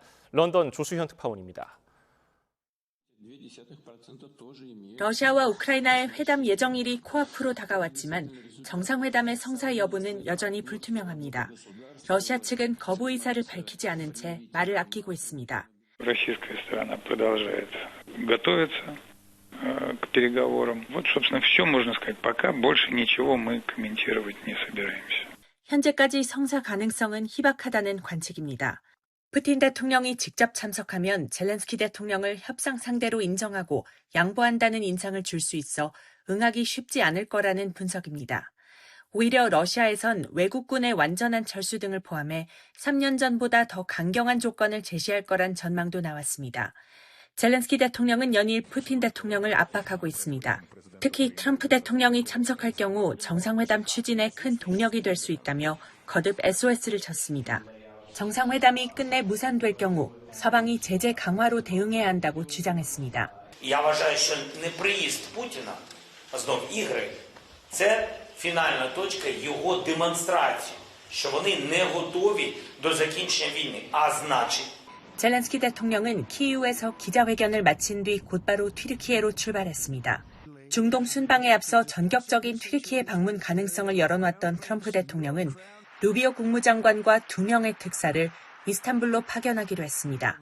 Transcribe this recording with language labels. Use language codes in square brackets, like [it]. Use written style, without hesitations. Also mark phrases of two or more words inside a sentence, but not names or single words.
[ko] 런던 조수현 특파원입니다. 러시아와 우크라이나의 회담 예정일이 코앞으로 다가왔지만 정상회담의 성사 여부는 여전히 불투명합니다. 러시아 측은 거부 의사를 밝히지 않은 채 말을 아끼고 있습니다. [ru] Российская сторона продолжает готовиться к переговорам. Вот, собственно, все можно сказать. Пока больше ничего мы комментировать не собираемся. [ko] 현재까지 성사 가능성은 희박하다는 관측입니다. 푸틴 대통령이 직접 참석하면 젤렌스키 대통령을 협상 상대로 인정하고 양보한다는 인상을 줄 수 있어 응하기 쉽지 않을 거라는 분석입니다. 오히려 러시아에선 외국군의 완전한 철수 등을 포함해 3년 전보다 더 강경한 조건을 제시할 거란 전망도 나왔습니다. 젤렌스키 대통령은 연일 푸틴 대통령을 압박하고 있습니다. 특히 트럼프 대통령이 참석할 경우 정상회담 추진에 큰 동력이 될 수 있다며 거듭 SOS를 쳤습니다. 정상회담이 끝내 무산될 경우 서방이 제재 강화로 대응해야 한다고 주장했습니다. [uk] Я вважаю, що неприїзд Путіна знов ігри – це фінальна точка його демонстрації, що вони не готові до закінчення війни, а значить [ko] 젤렌스키 대통령은 키이우에서 기자회견을 마친 뒤 곧바로 튀르키예로 출발했습니다. 중동 순방에 앞서 전격적인 튀르키예 방문 가능성을 열어놨던 트럼프 대통령은 루비오 국무장관과 2명의 특사를 이스탄불로 파견하기로 했습니다.